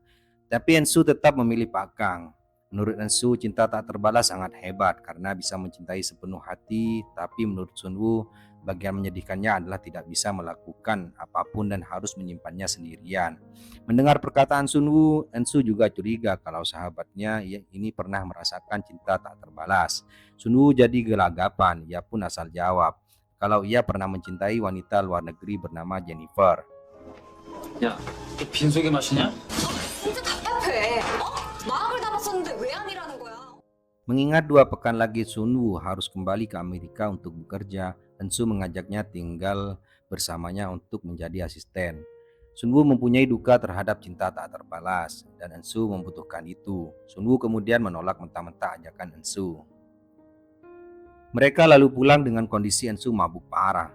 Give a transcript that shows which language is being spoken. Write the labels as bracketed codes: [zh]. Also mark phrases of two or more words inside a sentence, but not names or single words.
[id] Tapi Eun-soo tetap memilih Pak Kang. Menurut Eun-soo, cinta tak terbalas sangat hebat karena bisa mencintai sepenuh hati, tapi menurut Sunwoo, bagian menyedihkannya adalah tidak bisa melakukan apapun dan harus menyimpannya sendirian. Mendengar perkataan Sunwoo, Eun-soo juga curiga kalau sahabatnya ini pernah merasakan cinta tak terbalas. Sunwoo jadi gelagapan, ia pun asal jawab kalau ia pernah mencintai wanita luar negeri bernama Jennifer. [ko] 야, 너 빈속에 마시냐? 진짜 답답해. 마음을 담았었는데 왜 아니라는 거야? [id] Mengingat 2 pekan lagi Sunwoo harus kembali ke Amerika untuk bekerja, Eun-soo mengajaknya tinggal bersamanya untuk menjadi asisten. Sunwoo mempunyai duka terhadap cinta tak terbalas, dan Eun-soo membutuhkan itu. Sunwoo kemudian menolak mentah-mentah ajakan Eun-soo. Mereka lalu pulang dengan kondisi Eun-soo mabuk parah.